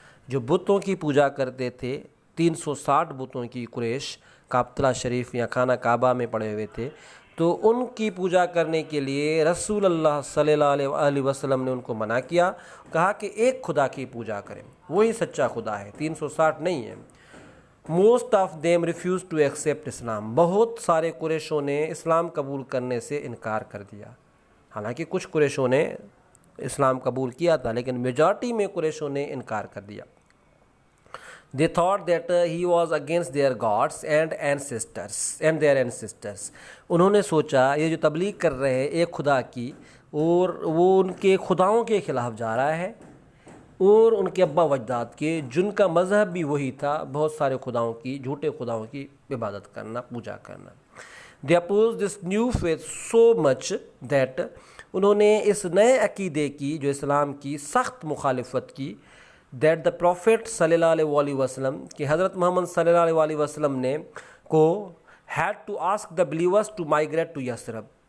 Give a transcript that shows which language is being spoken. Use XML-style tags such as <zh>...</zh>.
<ur>جو بتوں کی پوجا کرتے تھے 360 بتوں کی قریش کعبۃ شریف یا خانہ کعبہ میں پڑے ہوئے تھے، تو ان کی پوجا کرنے کے لیے رسول اللہ صلی اللہ علیہ وسلم نے ان کو منع کیا، کہا کہ ایک خدا کی پوجا کریں، وہی سچا خدا ہے، 360 نہیں ہے.</ur> <en>most of them refuse to accept Islam,</en> <ur>بہت سارے قریشوں نے اسلام قبول کرنے سے انکار کر دیا. حالانکہ کچھ قریشوں نے اسلام قبول کیا تھا لیکن میجارٹی میں قریشوں نے انکار کر دیا.</ur> <en>They thought that he was against their gods and their ancestors.</en> <ur>انہوں نے سوچا یہ جو تبلیغ کر رہے ہیں ایک خدا کی اور وہ ان کے خداؤں کے خلاف جا رہا ہے اور ان کے ابا اجداد کے جن کا مذہب بھی وہی تھا بہت سارے خداؤں کی جھوٹے خداؤں کی عبادت کرنا پوجا کرنا.</ur> <en>They opposed this new faith so much that</en> <ur>انہوں نے اس نئے عقیدے کی جو اسلام کی سخت مخالفت کی</ur> <en>that the Prophet صلی اللہ علیہ وسلم</en> <ur>کہ حضرت محمد صلی اللہ علیہ وسلم نے کو</ur> <en>had to ask the believers to migrate to Yathrib.</en>